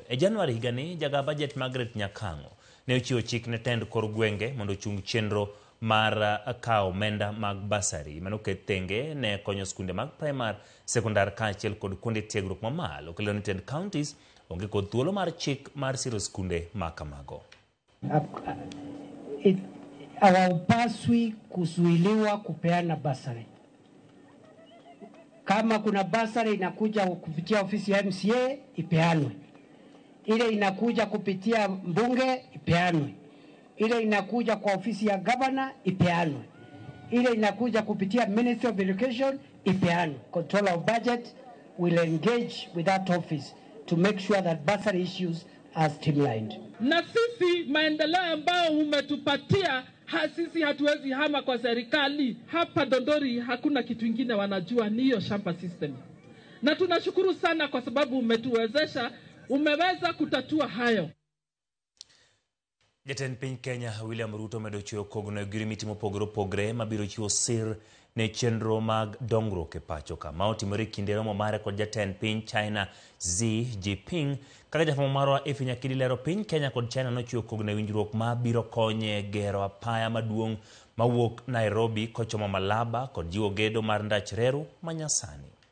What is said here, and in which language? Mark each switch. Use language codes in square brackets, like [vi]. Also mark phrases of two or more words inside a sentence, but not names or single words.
[luo] E Januari higani jaga bajet Margaret Nyakango ne ochiwo chik ne tend kor gwenge mondo chung chenro mar kao omenda mag basari manoket thenge ne konyo skunde mag primar, sekondar kaachiel kod kuonde tiegruok mamalo. Kelo ni tend counties onge kod thuolo mar chik mar siro skunde makamago. [sw] Hawapaswi kuzuiliwa kupeana basari. Kama kuna basari inakuja kupitia ofisi ya MCA, ipeanwe. Ile inakuja kupitia mbunge, ipeanwe. Ile inakuja kwa ofisi ya governor, ipeanwe. Ile inakuja kupitia Ministry of Education, ipeanwe. [en] Controller of budget will engage with that office to make sure that bursary issues are streamlined. [sw] Na sisi maendeleo ambao umetupatia, sisi hatuwezi hama kwa serikali. Hapa Dondori hakuna kitu kingine wanajua, ni hiyo shamba system. Na tunashukuru sana kwa sababu umetuwezesha, umeweza kutatua hayo. [luo] Jatend piny Kenya William Ruto medo chiwo kogno girimiti mopogore opogore mabiro chiwo sir ne chenro mag dongruok e pacho ka. Ma otimore kinde romo mare kod jatend piny China Xi Jinping. Kaka jafwambo marwa Efi Nyakidi lero, piny Kenya kod China nochiwo kogno winjruok ma biro konye gero apaya maduong' mawuok Nairobi kochomo Malaba kod jiwo gedo mar ndach reru manyasani.